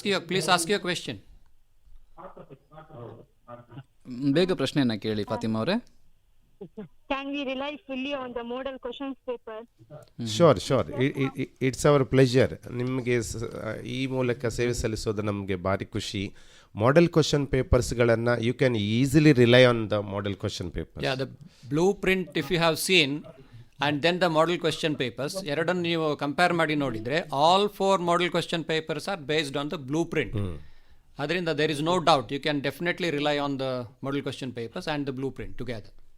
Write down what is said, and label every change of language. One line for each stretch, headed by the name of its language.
English: Please ask your question.
Kannada: ಬೇಗ ಪ್ರಶ್ನೆಯನ್ನ ಕೇಳಿ ಫಾತಿಮಾ ಅವರೇ.
English: Can we rely fully on the model questions paper? Sure, it's our pleasure.
Kannada: ನಿಮಗೆ ಈ ಮೂಲಕ ಸೇವೆ ಸಲ್ಲಿಸೋದು ನಮಗೆ ಭಾರಿ ಖುಷಿ.
English: Model question ಪೇಪರ್ಸ್ಗಳನ್ನು you can easily rely on the model question paper. Yeah, the blueprint if you have seen and then the model question papers,
Kannada: ಎರಡನ್ನು ನೀವು compare ಮಾಡಿ ನೋಡಿದರೆ
English: all 4 model question papers are based on the blueprint.
Kannada: ಅದರಿಂದ
English: there is no doubt you can definitely rely on the model question papers and the blueprint together.